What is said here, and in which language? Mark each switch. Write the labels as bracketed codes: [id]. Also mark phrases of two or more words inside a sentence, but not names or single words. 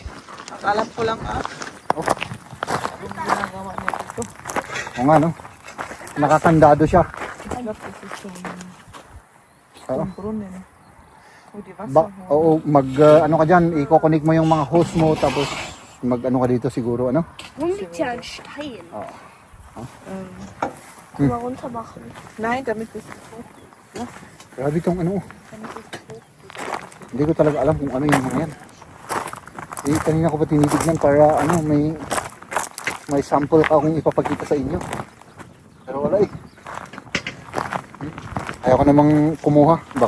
[tl] alam ko lang Anong ginagawa niya dito? O nga, no? Nakakandado siya. Alam ko si Oo. Brunnen. O, di ba? Oo, ano ka dyan, i-connect mo yung mga hose mo, tapos ano ka dito siguro, ano? [de] Warum liegt hier ein Stein? Mal runter machen. Nein, damit ist [tl] Grabe itong ano. Hindi ko talaga alam kung ano yung mga yan. Eh, kanina ko pa tinitignan para ano, may sample ka akong ipapakita sa inyo. Pero wala eh. Ayaw ko namang kumuha.